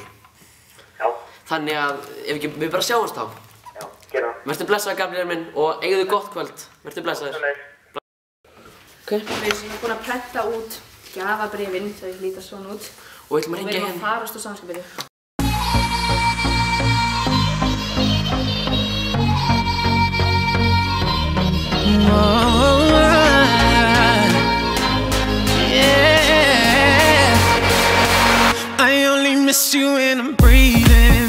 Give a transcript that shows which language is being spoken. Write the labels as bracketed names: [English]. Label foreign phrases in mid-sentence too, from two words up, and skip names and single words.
[Icelandic] Já. Þannig að, ef ekki, við bara sjáumst þá. Já, gera. Vertu blessaður, Gabriel minn, og eigðu gott kvöld. Vertu blessaður. Ok. Við erum búin að prenta út gjafabréfin, þau líta svona út. Og við ætlum að Og við hringja erum hérna. að farast úr samskipinu. [English] Yeah, I only miss you when I'm breathing.